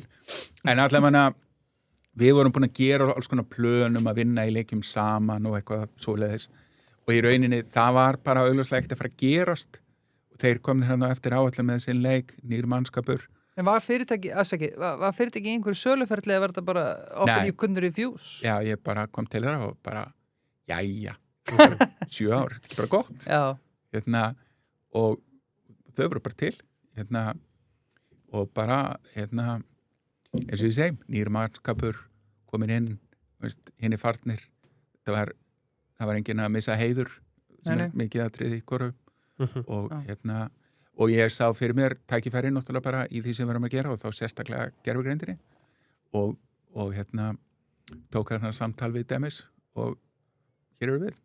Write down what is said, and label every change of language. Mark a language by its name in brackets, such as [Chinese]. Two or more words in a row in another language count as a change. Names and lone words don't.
[Icelandic] En allavega við vorum búin að gera alls konar plönum að vinna í leikjum saman og eitthvað svoleiðis. Og í rauninni það var bara augljóslega ekkert að fara að gerast. Og þeir komið hérna eftir áætlun með sinn leik, nýr mannskapur. En var fyrirtæki í einhverju söluferðli eða var þetta bara [English] offer you couldn't refuse? [Icelandic] Já, ég bara kom til þeirra og bara, jæja, 7 ár, þetta er ekki bara gott. Já. Hérna, og þau voru bara til, hérna, og bara, hérna, eins og ég segi, nýr mannskapur komin inn, veist, hinn í farnir, það var enginn að missa heiður, sem er mikið atriði í hvoru, og hérna, og ég sá fyrir mér tækifæri náttúrulega bara í því sem við erum að gera og þá sérstaklega gervigreindinni og hérna tók þarna samtal við Demis og hér eru við.